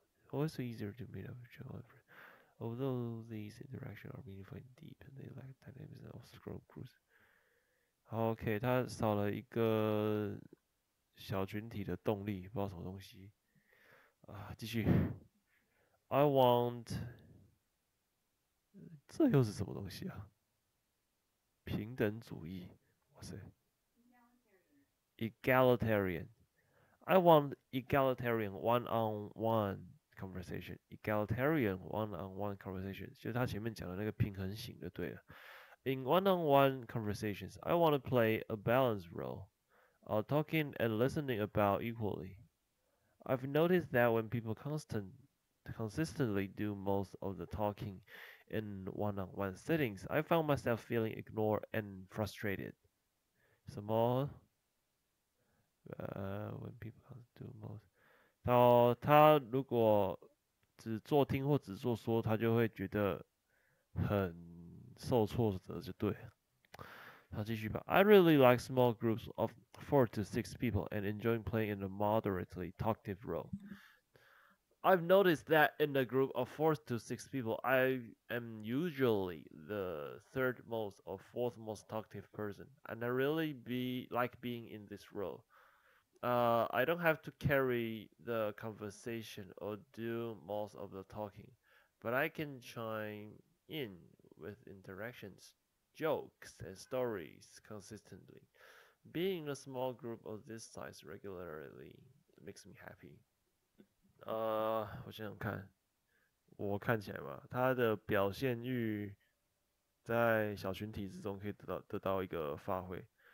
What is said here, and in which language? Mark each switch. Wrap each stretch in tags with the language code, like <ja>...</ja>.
<en>Also easier to meet up with your own friends. Although these interactions are meaningful and deep, they lack dynamism of scroll groups.</en> <zh>OK，他少了一个小群体的动力，不知道什么东西啊。继续，</zh> <en>I want，</en> <zh>这又是什么东西啊？平等主义，哇塞，egalitarian。</zh> <en>I want egalitarian one-on-one conversation. Egalitarian one-on-one conversation，</en> <zh>就是他前面讲的那个平衡型的，对了。</zh> <en>In one-on-one conversations, I want to play a balanced role, talking and listening about equally. I've noticed that when people consistently do most of the talking in one-on-one settings, I found myself feeling ignored and frustrated.</en> <zh>什么</zh> <en>when people do most，</en> <zh>他如果只做听或只做说，他就会觉得很受挫折，就对了。他继续吧。</zh> <en>I really like small groups of 4 to 6 people and enjoying playing in a moderately talkative role. I've noticed that in a group of 4 to 6 people, I am usually the third most or fourth most talkative person, and I really be like being in this role. I don't have to carry the conversation or do most of the talking, but I can chime in with interactions, jokes, and stories consistently. Being in a small group of this size regularly makes me happy.</en> <zh>我想想看，我看起来嘛，他的表现欲在小群体之中可以得到一个发挥。</zh>